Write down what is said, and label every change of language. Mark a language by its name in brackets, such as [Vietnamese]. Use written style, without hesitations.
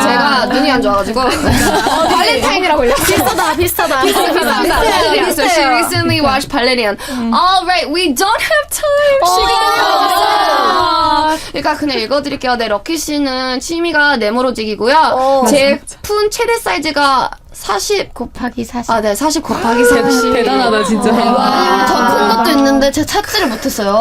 [Korean] 제가 눈이 안 좋아가지고. 발렌타인이라고 읽었어요. 비슷하다. 발레리안. [English] So she recently watched 발레리안. All right, we don't have time. [Korean] 시간이 없어요. 그러니까 그냥 읽어드릴게요. 네, 럭키 씨는 취미가 네모로직이고요. 제 푼 최대 사이즈가 40 곱하기 40. 네, 40 곱하기 40. 대단하다, 진짜. 더 큰 것도 있는데 제가 찾지를 못했어요.